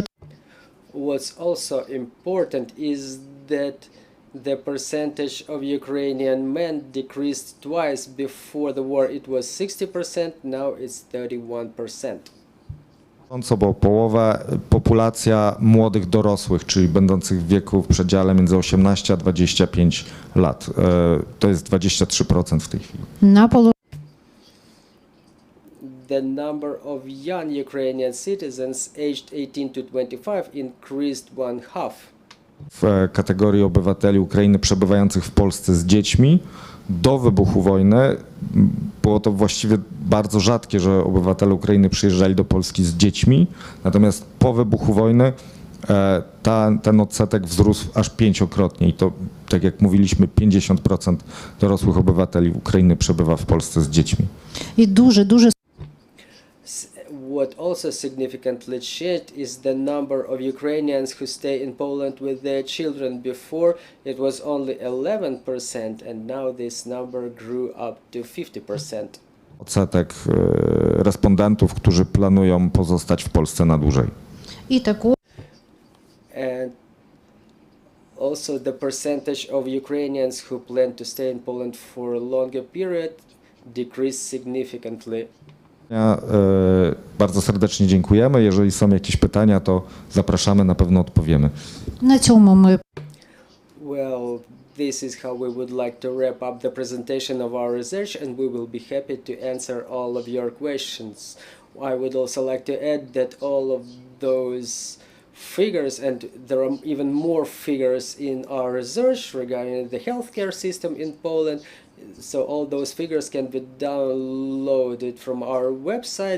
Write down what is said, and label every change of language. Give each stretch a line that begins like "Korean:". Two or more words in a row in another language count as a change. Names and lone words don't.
English: What's also important is that the percentage of Ukrainian men decreased twice. Before the war it was 60%, now it's 31%.
Polish: Bo połowa populacja młodych dorosłych, czyli będących w wieku w przedziale między 18 a 25 lat. To jest 23% w tej chwili.
Russian: на полу
English: The number of young Ukrainian citizens aged 18 to 25 increased one half.
Polish: W kategorii obywateli Ukrainy przebywających w Polsce z dziećmi do wybuchu wojny było to właściwie bardzo rzadkie, że obywatele Ukrainy przyjeżdżali do Polski z dziećmi, natomiast po wybuchu wojny ten odsetek wzrósł aż 5-krotnie i to, tak jak mówiliśmy, 50% dorosłych obywateli Ukrainy przebywa w Polsce z dziećmi.
Ukrainian: і дуже
English: What also significantly changed is the number of Ukrainians who stay in Poland with their children. Before it was only 11%, and now this number grew up to 50%.
Polish: Odsetek respondentów, którzy planują pozostać w Polsce na dłużej.
Ukrainian: і також
English: And Also, the percentage of Ukrainians who plan to stay in Poland for a longer period decreased significantly.
Polish: Bardzo serdecznie dziękujemy. Jeżeli są jakieś pytania, to zapraszamy, na pewno odpowiemy.
Ukrainian: На цьому ми
English: Well, this is how we would like to wrap up the presentation of our research, and we will be happy to answer all of your questions. I would also like to add that all of those figures, and there are even more figures in our research regarding the healthcare system in Poland, so all those figures can be downloaded from our website.